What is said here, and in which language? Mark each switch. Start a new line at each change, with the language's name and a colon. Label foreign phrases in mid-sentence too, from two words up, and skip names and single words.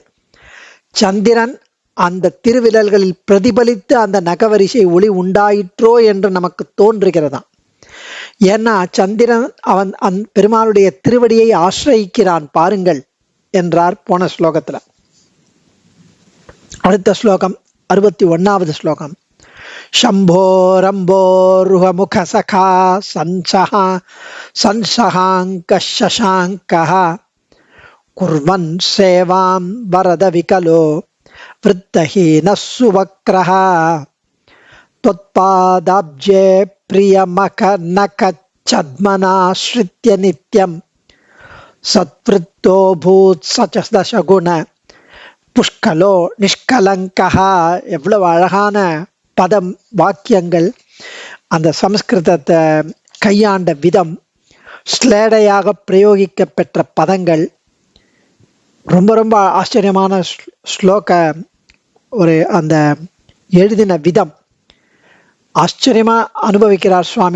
Tamil: சந்திரன் அந்த திருவிரல்களில் பிரதிபலித்து அந்த நகவரிசை ஒளி உண்டாயிற்றோ என்று நமக்கு தோன்றுகிறதாம். ஏன்னா சந்திரன் அவன் பெருமாளுடைய திருவடியை ஆசிரயிக்கிறான் பாருங்கள் என்றார் போன ஸ்லோகத்துல. அடுத்த ஸ்லோகம் 61வது ஸ்லோகம்.
Sanskrit: शम्भोरम्भोरुहमुख सखा संसहाङ्कः कुर्वन् सेवां वरद विकलो वृत्तहीनः सुवक्रः त्वत्पादाब्जे प्रियमकनकच्छद्मनाश्रित्य नित्यं सत्वृत्तो भूत् स च दशगुण पुष्कलो निष्कलङ्कः.
Tamil: எவ்வளவு அழகான பதம், வாக்கியங்கள்! அந்த சமஸ்கிருதத்தை கையாண்ட விதம், ஸ்லேடையாக பிரயோகிக்க பெற்ற பதங்கள், ரொம்ப ரொம்ப ஆச்சரியமான ஸ்லோக ஒரு அந்த எழுதின விதம் ஆச்சரியமா அனுபவிக்கிறார் சுவாமி.